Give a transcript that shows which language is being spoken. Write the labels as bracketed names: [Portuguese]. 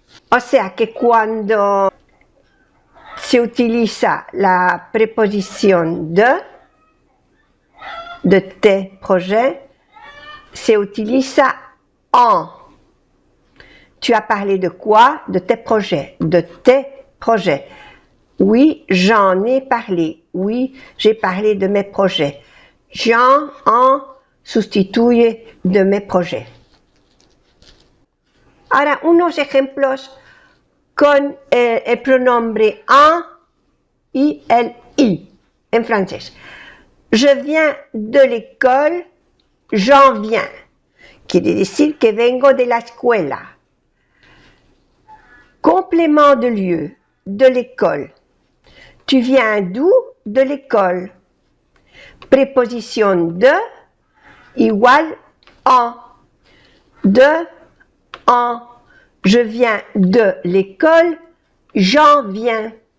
[Spanish] O sea que cuando se utiliza la preposición [French] de tes projets, [Spanish] se utiliza en. [French] Tu as parlé de quoi? De tes projets. De tes projets. Oui, j'en ai parlé. Oui, j'ai parlé de mes projets. J'en, en, [Spanish] sustituye [French] de mes projets. [Spanish] Ahora, unos ejemplos con el pronombre en y el i en francés. [French] Je viens de l'école, j'en viens. [Spanish] Quiere decir que vengo de la escuela. [French] Complément de lieu, de l'école. Tu viens d'où? De l'école. Préposition de [Spanish] igual [French] en. De, en. Je viens de l'école, j'en viens.